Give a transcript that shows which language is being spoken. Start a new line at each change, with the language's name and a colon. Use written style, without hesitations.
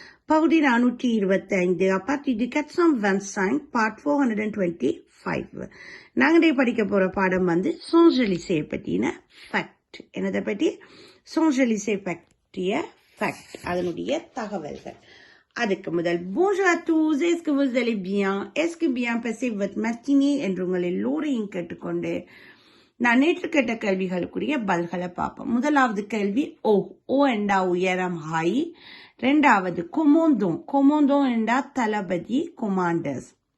Tamil: பகுதி 425 அப்பாத்தி D 425 part 425. நாங்கள் படிக்க போற பாடம் வந்து சோஞ்சலிசே பற்றின ஃபேக்ட். என்னதை பற்றி? சோஞ்சலிசே பற்றிய ஃபேக்ட், அதனுடைய தகவல்கள். அதுக்கு முதல்
French: bonjour à tous, est-ce que vous allez bien? Est-ce que bien passé votre matinée
Tamil: என்று உங்கள் எல்லோரையும் கேட்டுக்கொண்டு நான் நேற்று கேட்ட கேள்விகளுக்குரிய பதில்களை பார்ப்போம். முதலாவது கேள்வி ஓ என்றா உயரம், ஹை. இரண்டாவது கொமோந்தோ என்றா தளபதி, கொமாண்டர்ஸ்.